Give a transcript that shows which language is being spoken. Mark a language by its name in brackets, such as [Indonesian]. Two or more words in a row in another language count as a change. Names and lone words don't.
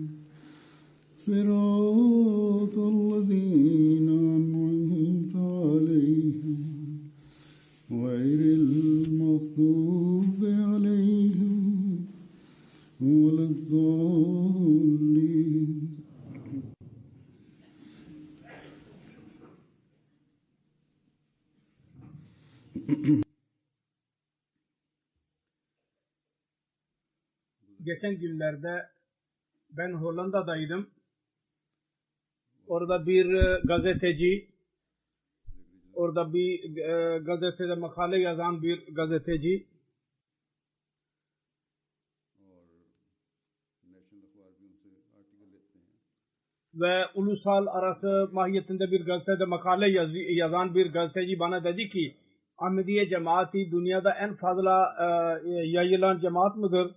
[Arabic] صراط الذين أنعمت عليهم غير المغضوب عليهم ولا الضالين. [Turkish] Geçen günlerde ben Hollanda'daydım. Orada bir gazeteci, orada bir gazetede makale yazan bir gazeteci ve ulusal arası mahiyetinde bir gazetede makale yazan bir gazeteci bana dedi ki Ahmediye cemaati dünyada en fazla yayılan cemaat mıdır?